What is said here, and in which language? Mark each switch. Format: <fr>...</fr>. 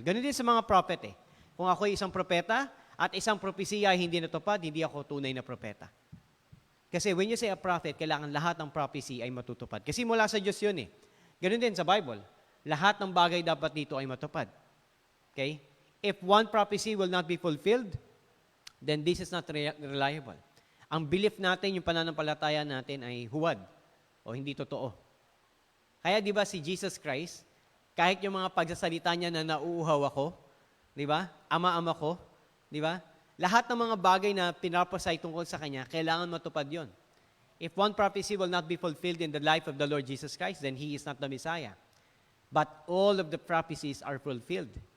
<tl>Ganun din sa mga prophet eh. Kung ako ay isang propeta at isang propesiya ay hindi natupad, hindi ako tunay na propeta. Kasi</tl> <en>when you say a prophet,</en> <tl>kailangan lahat ng prophecy ay matutupad. Kasi mula sa Diyos yun eh. Ganun din sa Bible. Lahat ng bagay dapat dito ay matupad.</tl> <en>Okay? If one prophecy will not be fulfilled, then this is not reliable.</en> <tl>Ang belief natin, yung pananampalataya natin ay huwad o hindi totoo. Kaya di ba si Jesus Christ, kahit yung mga pagsasalita niya na nauuhaw ako, di ba? Ama-ama ko, di ba? Lahat ng mga bagay na pinapasay tungkol sa Kanya, kailangan matupad yon.</tl> <en>If one prophecy will not be fulfilled in the life of the Lord Jesus Christ, then He is not the Messiah. But all of the prophecies are fulfilled.</en>